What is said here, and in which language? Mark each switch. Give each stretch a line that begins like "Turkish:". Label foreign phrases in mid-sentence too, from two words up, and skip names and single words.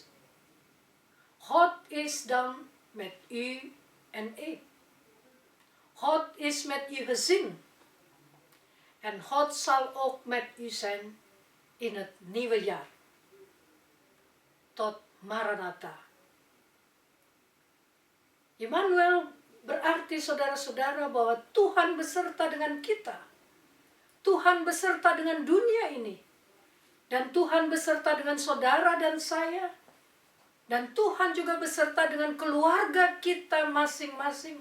Dutch: God is dan met u en ik. God is met uw gezin. En God zal ook met u zijn in het nieuwe jaar. Tot Maranatha.
Indonesian: Immanuel berarti saudara-saudara bahwa Tuhan beserta dengan kita. Tuhan beserta dengan dunia ini. Dan Tuhan beserta dengan saudara dan saya. Dan Tuhan juga beserta dengan keluarga kita masing-masing.